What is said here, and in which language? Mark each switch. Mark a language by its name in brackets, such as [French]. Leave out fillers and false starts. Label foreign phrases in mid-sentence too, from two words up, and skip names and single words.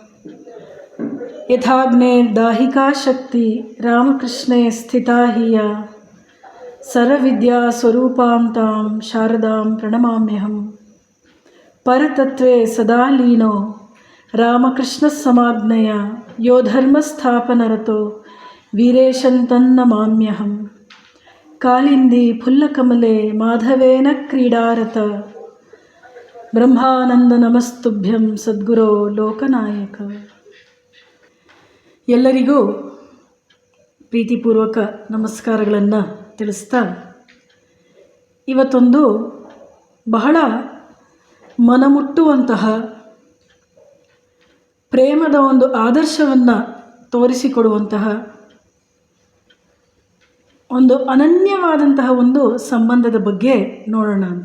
[Sanskrit] यथाग्नेर्दाहिका शक्ति रामकृष्णे स्थिता हि या सर्वविद्यास्वरूपां तां शारदां प्रणमाम्यहम्। परतत्त्वे सदा लीनो रामकृष्णसमाज्ञया यो धर्मस्थापनरतो वीरेशन्तन्नमाम्यहम्। कालिंदी फुल्लकमले माधवेन क्रीडारत ಬ್ರಹ್ಮಾನಂದ ನಮಸ್ತುಭ್ಯಂ ಸದ್ಗುರೋ ಲೋಕನಾಯಕ. [Kannada] ಎಲ್ಲರಿಗೂ ಪ್ರೀತಿಪೂರ್ವಕ ನಮಸ್ಕಾರಗಳನ್ನು ತಿಳಿಸ್ತಾ ಇವತ್ತೊಂದು ಬಹಳ ಮನಮುಟ್ಟುವಂತಹ ಪ್ರೇಮದ ಒಂದು ಆದರ್ಶವನ್ನು ತೋರಿಸಿಕೊಡುವಂತಹ ಒಂದು ಅನನ್ಯವಾದಂತಹ ಒಂದು ಸಂಬಂಧದ ಬಗ್ಗೆ ನೋಡೋಣ ಅಂತ.